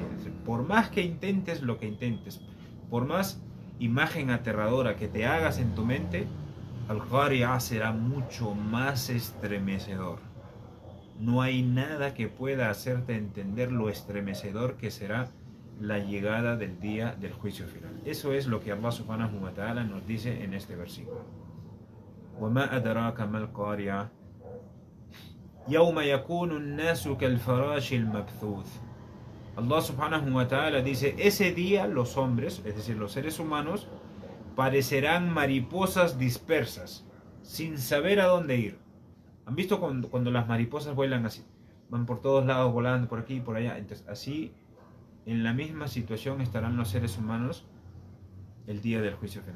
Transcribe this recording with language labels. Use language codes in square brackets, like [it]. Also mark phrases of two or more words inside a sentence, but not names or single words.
[es] Por más que intentes lo que intentes, por más imagen aterradora que te hagas en tu mente, Al-Qari'ah será mucho más estremecedor. no hay nada que pueda hacerte entender lo estremecedor que será la llegada del día del juicio final. Eso es lo que [ar] الله سبحانه وتعالى [es] nos dice en este versículo. [ar] وَمَا أَدْرَاكَ مَا الْقَارِعَةُ يَوْمَ يَكُونُ النَّاسُ كَالْفَرَاشِ الْمَبْثُوثِ. الله سبحانه وتعالى [es] dice, ese día los hombres, es decir, los seres humanos, parecerán mariposas dispersas, sin saber a dónde ir. ¿Han visto cuando las mariposas vuelan así? Van por todos lados volando, por aquí y por allá. Entonces, así, en la misma situación estarán los seres humanos el día del juicio final.